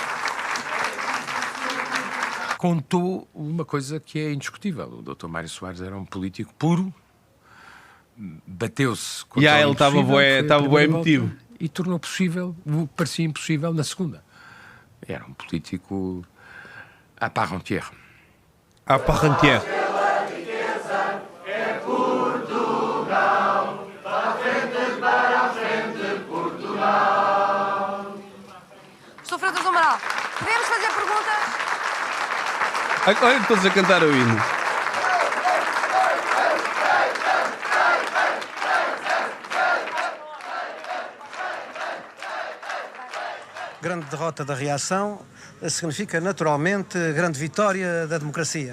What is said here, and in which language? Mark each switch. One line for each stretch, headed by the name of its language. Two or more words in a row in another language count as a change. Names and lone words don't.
Portuguese: Contou uma coisa que é indiscutível. O Dr. Mário Soares era um político puro, bateu-se contra E o ele estava bué emotivo. E tornou possível o que parecia impossível na segunda. Era um político
French: à part entière. À part entière.
Portuguese: Professor Freitas do Amaral, podemos fazer perguntas? Olha todos a cantar o hino. Grande derrota da reação significa naturalmente grande vitória da democracia.